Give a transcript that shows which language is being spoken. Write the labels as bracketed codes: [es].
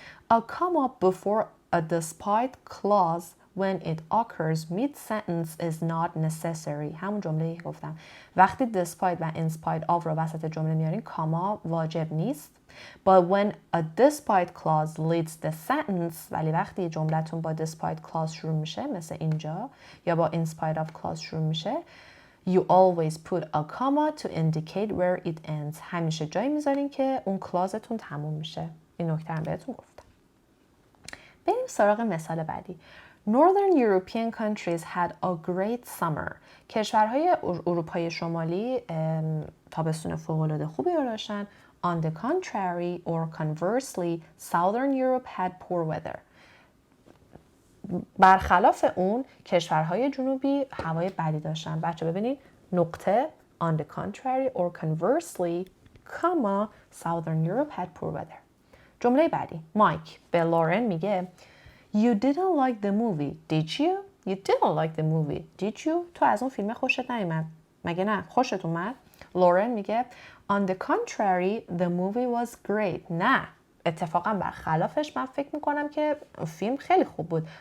[en] A comma before a despite clause when it occurs mid-sentence is not necessary. [fa] همون جمله‌ای که گفتم. وقتی despite و in spite of رو وسط جمله میارین کاما واجب نیست. [en] But when a despite clause leads the sentence [fa] ولی وقتی جملتون با despite clause شروع میشه [en] مثل اینجا یا با in spite of clause شروع میشه You always put a comma to indicate where it ends. [fa] همیشه جایی میذارین که اون کلازتون تموم میشه. این نکته هم بهتون گفتم. بریم سراغ مثال بعدی. [en] Northern European countries had a great summer. [fa] کشورهای اروپای شمالی تابستون فوق‌العاده خوبی رو داشتن. [en] On the contrary or conversely, Southern Europe had poor weather. [fa] برخلاف اون کشورهای جنوبی هوای بدی داشتن. بچه ببینید نقطه [en] on the contrary or conversely, comma, Southern Europe had poor weather. [fa] جمله بعدی. مایک به لورن میگه [en] You didn't like the movie, did you? You didn't like the movie, did you? [fa] تو از اون فیلم خوشت نیومد. مگه نه؟ خوشت اومد؟ لورن میگه [en] On the contrary, the movie was great. [fa] نه. اتفاقا برخلافش من فکر میکنم که فیلم خیلی خوب بود.